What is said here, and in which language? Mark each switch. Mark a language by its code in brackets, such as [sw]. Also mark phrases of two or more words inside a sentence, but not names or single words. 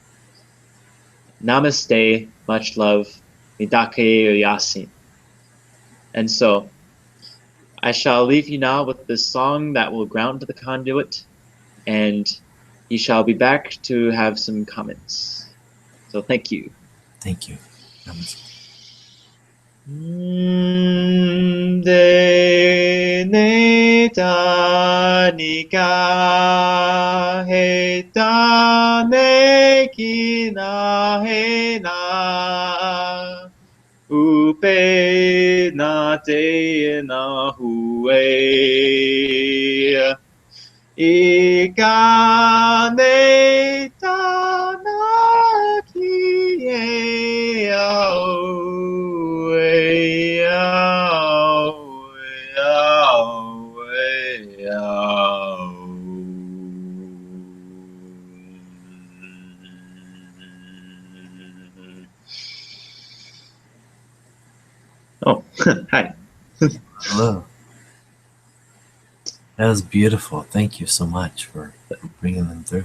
[en] Namaste, much love, Midake Yasin. And so I shall leave you now with this song that will ground the conduit, and you shall be back to have some comments. So thank you. Thank you. Namaste. De ne ta ni ka he ta ne ki na he na upe na te na hue. I ka nei tāna ki e au e au e au e au. Oh, hi. Hello. That was beautiful. Thank you so much for bringing them through.